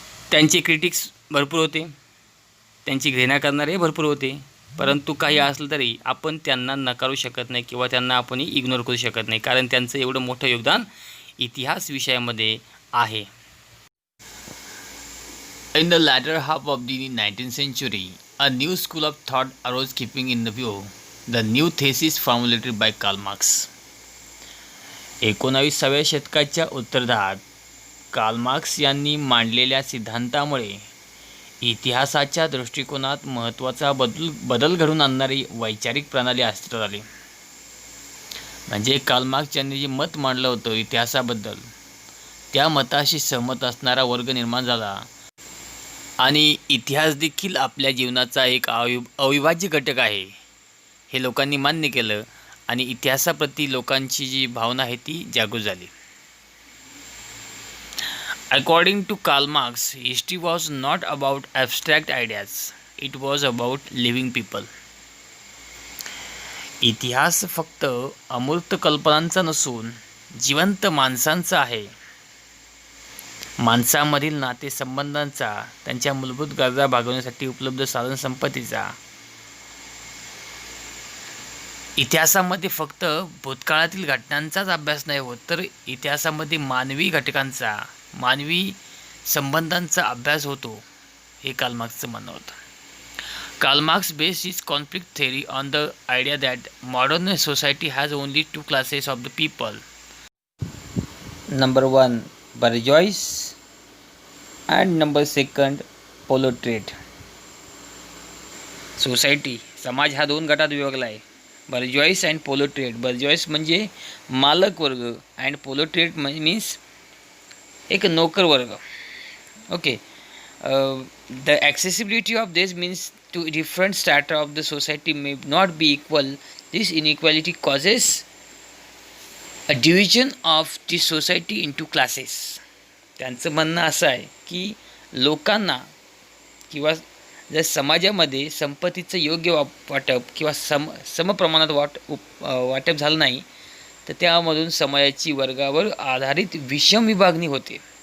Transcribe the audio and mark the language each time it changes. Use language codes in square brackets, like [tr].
[mr] त्यांचे क्रिटिक्स भरपूर होते, त्यांची घृणा करणारे भरपूर होते, परंतु काही असलं तरी आपण त्यांना नकारू शकत नाही किंवा त्यांना आपण इग्नोर करू शकत नाही, कारण त्यांचं एवढं मोठं योगदान इतिहास विषयामध्ये आहे. [en] In the latter half of the 19th century, a new school of thought arose keeping in view the new thesis formulated by Karl Marx. [mr] 19व्या शतकाच्या उत्तरार्धात कार्ल मार्क्स यांनी मांडलेल्या सिद्धांतामुळे इतिहासाच्या दृष्टिकोनात महत्त्वाचा बदल घडवून आणणारी वैचारिक प्रणाली अस्तित्वात आली. म्हणजे कार्ल मार्क्स यांनी जे मत मांडलं होतं इतिहासाबद्दल, त्या मताशी सहमत असणारा वर्ग निर्माण झाला आणि इतिहास देखील आपल्या जीवनाचा एक अविभाज्य घटक आहे हे लोकांनी मान्य केलं आणि इतिहासाप्रती लोकांची जी भावना आहे ती जागृत झाली. [en] According to Karl Marx, history was not about abstract ideas, it was about living people. [mr] इतिहास फक्त अमूर्त कल्पनांचा नसून जिवंत माणसांचा आहे. माणसांमधील नातेसंबंधांचा, त्यांच्या मूलभूत गरजा भागवण्यासाठी उपलब्ध साधनसंपत्तीचा. इतिहासामध्ये फक्त भूतकाळातील घटनांचाच अभ्यास नाही होत, तर इतिहासामध्ये मानवी घटकांचा, मानवी संबंधांचा अभ्यास होतो, हे कार्ल मार्क्सचं म्हणणं होतं. [en] Karl Marx based his conflict theory on the idea that modern society has only 2 classes of the people. Number 1 bourgeois and number 2 proletariat. [mr] Society, समाज हा 2 गटात विभागला आहे, बर्जॉईस अँड प्रोलेटारिएट. बर्जॉईस म्हणजे मालक वर्ग अँड प्रोलेटारिएट मीन्स एक नोकर वर्ग. Okay. [en] The accessibility of this means to different strata of the society may not be equal. This inequality causes a division of the society into classes. [mr] त्यांचं म्हणणं असं आहे की लोकांना किंवा जर समाजामध्ये संपत्तीचं योग्य वाटप किंवा समप्रमाणात वाटप झालं नाही, तर त्यामधून समाजाची वर्गावर आधारित विषम विभागणी होते.